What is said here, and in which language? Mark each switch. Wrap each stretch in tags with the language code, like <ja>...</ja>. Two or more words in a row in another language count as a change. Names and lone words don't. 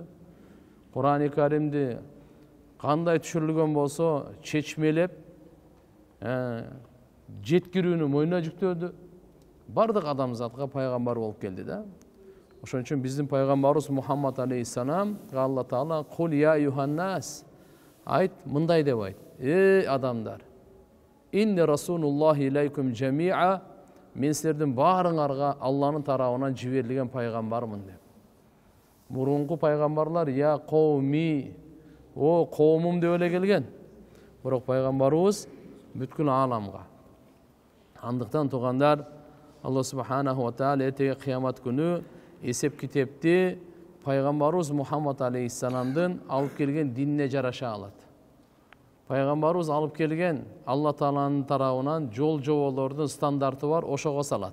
<ky>Кур'ан-ы Каримди кандай түшүрүлгөн болсо, чечмелеп, жеткирүүнү мойнуна жүктөдү. Бардык адам затка пайгамбар болуп келди да. Ошон үчүн биздин пайгамбарыбыз Мухаммад алейхиссалам Алла Таала</ky> <ar>قل يا أيها الناس,</ar> <ky>айт, мындай деп айт: эй адамдар,</ky> <ar>إني رسول الله إليكم جميعا,</ar> <ky>мен силердин баарыңарга Алланын тарабынан жиберилген пайгамбармын деп. Мурунку пайгамбарлар</ky> <ar>يا قومي,</ar> <ky>о коомум деп эле келген. Бирок пайгамбарыбыз бүткүл ааламга. Андыктан тугандар, Алла</ky> <ar>سبحانه وتعالى</ar> <ky>эртеги кыямат күнү эсеп китепти пайгамбарыбыз Мухаммад алейхиссаламдын алып келген динине жараша алат. Пайгамбарыбыз алып келген Алла Тааланын тарабынан жол жоболордун стандарты бар, ошого салат.</ky>